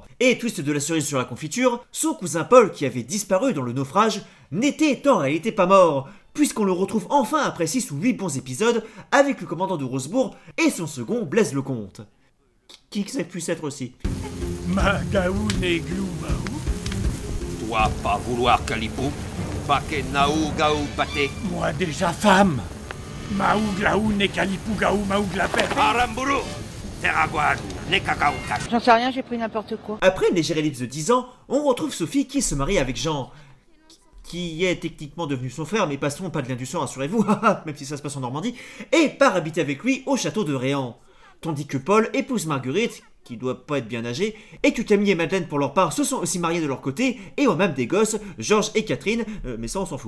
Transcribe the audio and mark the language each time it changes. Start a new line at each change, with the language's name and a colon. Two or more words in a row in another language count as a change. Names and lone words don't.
French: Et twist de la cerise sur la confiture, son cousin Paul, qui avait disparu dans le naufrage, n'était en réalité pas mort, puisqu'on le retrouve enfin après 6 ou 8 bons épisodes avec le commandant de Rosebourg et son second Blaise Lecomte. Qui que ça puisse être aussi. Magaou Néglou Maou. Toi pas vouloir Calipou, Baké Naou Gaou Baté. Moi déjà femme. Maou Glaou Né Calipou Gaou Maou Glapé. Aramburu, Terraguan, Né Cacao. J'en sais rien, j'ai pris n'importe quoi. Après une légère ellipse de 10 ans, on retrouve Sophie qui se marie avec Jean, qui est techniquement devenu son frère, mais passons pas de lien du sang, rassurez-vous, même si ça se passe en Normandie, et part habiter avec lui au château de Réan. Tandis que Paul épouse Marguerite, qui doit pas être bien âgée, et que Camille et Madeleine pour leur part se sont aussi mariés de leur côté, et ont même des gosses, Georges et Catherine, mais ça on s'en fout.